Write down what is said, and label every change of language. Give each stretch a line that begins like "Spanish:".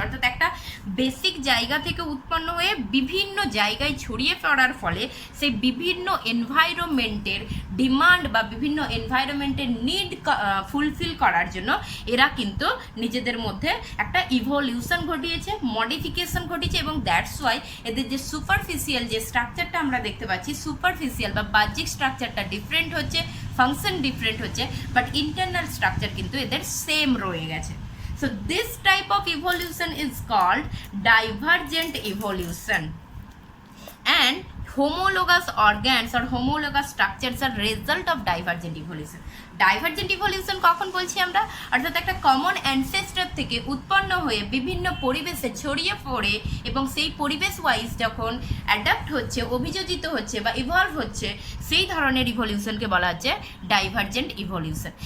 Bangla: অর্থাৎ একটা বেসিক জায়গা থেকে উৎপন্ন হয়ে বিভিন্ন জায়গায় ছড়িয়ে পড়ার ফলে সেই বিভিন্ন এনভায়রনমেন্টের ডিমান্ড বা বিভিন্ন এনভায়রনমেন্টের নিড ফুলফিল করার জন্য এরা কিন্তু নিজেদের মধ্যে একটা ইভলিউশন ঘটিয়েছে, মডিফিকেশন ঘটিয়েছে এবং
English: that's why
Bangla: এদের যে সুপারফিশিয়াল যে স্ট্রাকচারটা আমরা দেখতে পাচ্ছি, সুপারফিশিয়াল বা বাহ্যিক স্ট্রাকচারটা ডিফারেন্ট হচ্ছে, ফাংশন ডিফারেন্ট হচ্ছে, বাট ইন্টারনাল স্ট্রাকচার কিন্তু এদের সেম রয়ে গেছে।
English: So this type of evolution is called divergent evolution and homologous organs or homologous structures are result of divergent evolution.
Bangla: Divergent evolution কখন বলছি আমরা? অর্থাৎ একটা কমন অ্যানসেস্টর থেকে উৎপন্ন হয়ে বিভিন্ন পরিবেশে ছড়িয়ে পড়ে এবং সেই পরিবেশ ওয়াইজ যখন অ্যাডাপ্ট হচ্ছে, অভিযোজিত হচ্ছে বা ইভলভ হচ্ছে, সেই ধরনের ইভলিউশনকে বলা হচ্ছে ডাইভারজেন্ট ইভলিউশন।